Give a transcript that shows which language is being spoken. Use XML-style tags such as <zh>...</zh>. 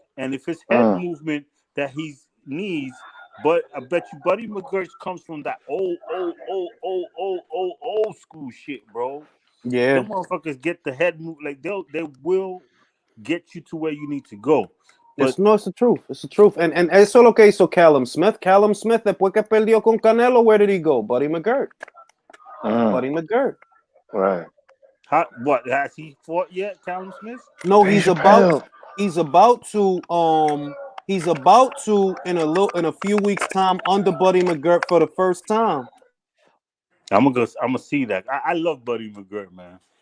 <en>And if it's head Mm. movement that he needs, but I bet you Buddy McGirt comes from that old school shit, bro. Yeah, Them motherfuckers get the head move like they will get you to where you need to go. But it's the truth. It's the truth.</en> <es>And eso es lo que hizo Callum Smith. Callum Smith, después que perdió con Canelo,</es> <en>where did he go? Buddy McGirt. Mm. Buddy McGirt. Right. what has he fought yet, Callum Smith? No, Dave Chappelle. he's about to in a few weeks time under Buddy McGirt for the first time. I'm gonna see that. I love Buddy McGirt, man.</en>